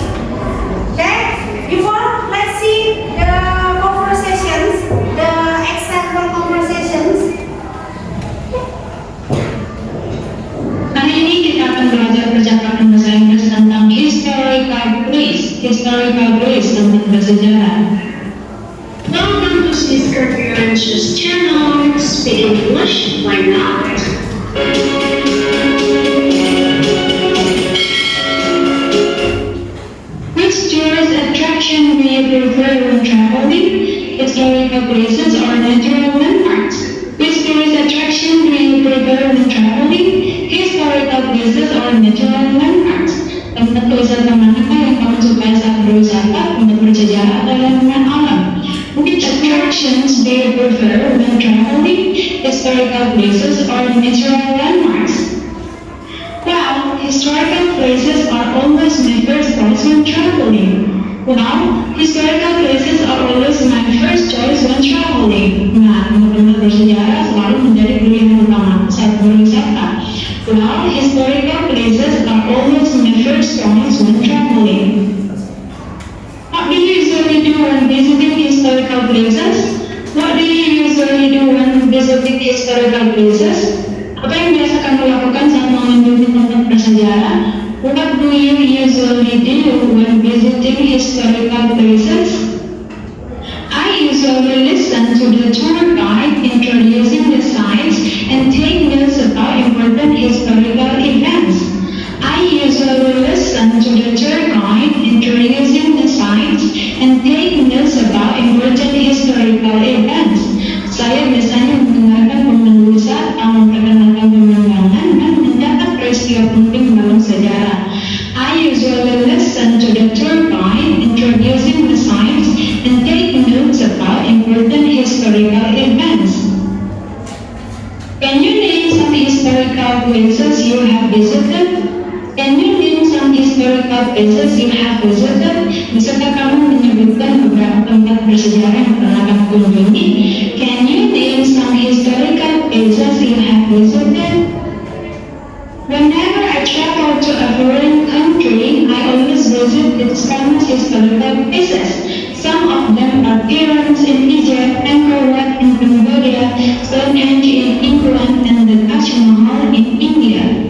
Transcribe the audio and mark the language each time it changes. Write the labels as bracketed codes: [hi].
[en] Okay, before let's see the conversations, the example conversations. [id] Kali ini kita akan belajar percakapan bahasa Inggris tentang historical place tentang bersejarah. [en] Welcome to Sister Branch's channel. Speak English, why not? Which tourist attraction do you prefer when traveling? Historical places or natural landmarks? Which tourist attraction do you prefer when traveling? Historical places or natural landmarks? [id] Tempat wisata manakah yang kamu sukai saat berwisata untuk bersejarah atau lingkungan alam? [en] Which attractions do you prefer when traveling? Historical places or natural landmarks? Well, historical places are always my first choice when traveling. Well, historical places are always my first choice when traveling. [id] Nah, tempat bersejarah selalu menjadi pilihan utama saat berwisata. [en] Well, historical places are always my first choice when traveling. What do you usually do when visiting historical places? What do you usually do when visiting historical places? [id] Apa yang biasa kamu lakukan saat mengunjungi tempat bersejarah? [en] What do you usually do when visiting historical places? I usually listen to the tour guide introducing the sites and take notes about important historical events. I usually listen to the tour guide introducing the sites and take notes about important historical events. [id] Saya biasanya mendengarkan pemandu wisata memperkenalkan pemandangan dan mencatat peristiwa penting dalam sejarah. [en] I usually listen to the tour guide introducing the sites and take notes about important historical events. Can you name some historical places you have visited? Can you name some historical places you have visited? [id] Bisakah kamu menyebutkan beberapa tempat bersejarah yang pernah kamu kunjungi? [en] Can you name some historical places you have visited? Whenever I travel to a foreign country, I always visit its famous historical places. Some of them are pyramids in Egypt, Angkor Wat in Cambodia, Stonehenge in England, and the Taj Mahal in India.